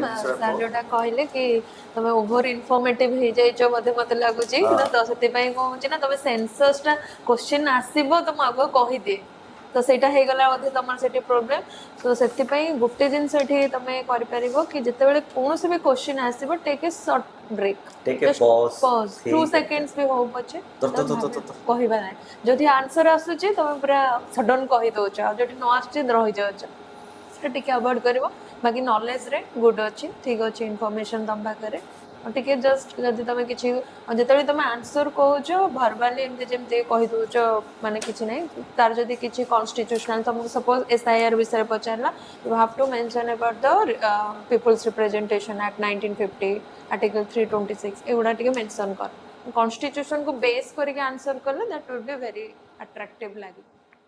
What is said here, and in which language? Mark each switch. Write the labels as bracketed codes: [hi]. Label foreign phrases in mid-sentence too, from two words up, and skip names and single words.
[or] ସାର୍ ଯୋଉଟା କହିଲେ କି ତମେ [en] over informative [or] ହେଇଯାଇଛ ବୋଧେ ମତେ ଲାଗୁଛି ହଁ। ତ ସେଥିପାଇଁ କଣ ହଉଛି ନା ତମେ ସେନ୍ସସ୍ ଟା କ୍ୱେଶ୍ଚିନ୍ ଆସିବ ତ ମୁଁ ଆଗୁଆ କହିଦିଏ ତ ସେଇଟା ହେଇଗଲା ବୋଧେ ତମର ସେଠି ପ୍ରୋବ୍ଲେମ୍ ତ ସେଥିପାଇଁ ଗୋଟେ ଜିନିଷ ଏଠି ତମେ କରିପାରିବ କି ଯେତେବେଳେ କୌଣସି ବି କ୍ୱେଶ୍ଚିନ୍ ଆସିବ [en] take a short break Take a ଜଷ୍ଟ pause, ପଜ୍ 2 think and [or] ସେକେଣ୍ଡସ୍ ବି ହଉ ପଛେ ତର ତର ତମେ ତର ଭାବି ତର ତର କହିବା ନାହିଁ ଯଦି ଆନ୍ସର ଆସୁଛି ତମେ ପୁରା ସଡନ୍ କହିଦଉଛ ଆଉ ଯଦି ନ ଆସୁଛି ରହିଯାଉଛ ସେଟା ଟିକେ ଆଭଏଡ୍ କରିବ ବାକି ନଲେଜରେ ଗୁଡ୍ ଅଛି ଠିକ୍ ଅଛି ଇନଫର୍ମେସନ୍ ତମ ପାଖରେ ଆଉ ଟିକେ ଜଷ୍ଟ ଯଦି ତମେ କିଛି ଆଉ ଯେତେବେଳେ ତମେ ଆନ୍ସର କହୁଛ ଭର୍ବାଲି ଏମିତି ଯେମିତି କହିଦଉଛ ମାନେ କିଛି ନାହିଁ ତାର ଯଦି କିଛି କନଷ୍ଟିଟ୍ୟୁସନାଲ ତମକୁ ସପୋଜ SIR ବିଷୟରେ ପଚାରିଲା [en] you have to mention about the people's representation act 1950 article 326 [or] ଏଗୁଡ଼ା ଟିକେ ମେନସନ୍ କର କନଷ୍ଟିଟ୍ୟୁସନକୁ ବେସ୍ କରିକି ଆନ୍ସର କଲେ [en] that will be very attractive [or] ଲାଗିବ